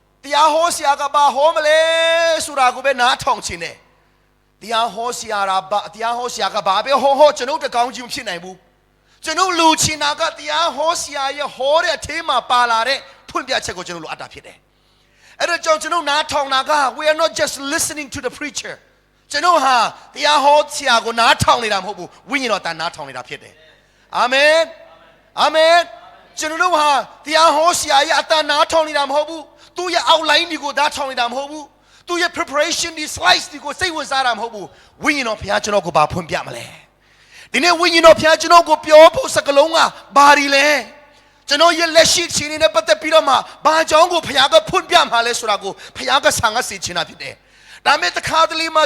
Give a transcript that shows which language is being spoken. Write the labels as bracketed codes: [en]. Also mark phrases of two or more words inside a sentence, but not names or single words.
[my] တရားဟောဆရာကဘာဟောမလဲဆိုတာကိုပဲနားထောင်ခြင်းနဲ့တရားဟောဆရာကဘာပဲဟောကျွန်တော်တကောင်းကြီးမဖြစ်နိုင်ဘူးကျွန်တော်လူချင်တာကတရားဟောဆရာရဲ့ဟောတဲ့အထဲမှာပါလာတဲ့ ဖွင့်ပြချက်ကိုကျွန်တော်လိုအပ်တာဖြစ်တယ်အဲ့တော့ကျွန်တော်နားထောင်တာက [en] we are not just listening to the preacher [my] ကျွန်တော်ဟာတရားဟောဆရာကိုနားထောင်နေတာ မဟုတ်ဘူးဝိညာဉ်တော်တန်နားထောင်နေတာဖြစ်တယ်အာမင်အာမင်ကျွန်တော်ဟာတရားဟောဆရာရဲ့အတန်နားထောင်နေတာမဟုတ်ဘူးသူ့ရဲ့ outline ဒီကိုနားထောင်နေတာမဟုတ်ဘူးသူ့ရဲ့ preparation ဒီ slides ဒီကိုစိတ်ဝင်စားတာမဟုတ်ဘူးဝိညာဉ်တော်ဘုရားကျွန်တော်ကိုဘာဖွင့်ပြမလဲဒီနေ့ဝိညာဉ်တော်ဘုရားကျွန်တော်ကိုပြောဖို့စကလုံးကဘာဒီလဲကျွန်တော်ရဲ့လက်ရှိခြင်းနဲ့ပတ်သက်ပြီးတော့မှဘာကြောင့်ကိုဘုရားကဖွင့်ပြမှာလဲဆိုတာကိုဘုရားကဆာငတ်စေချင်တာဖြစ်တယ်ဒါမဲ့တခါတလေမှာ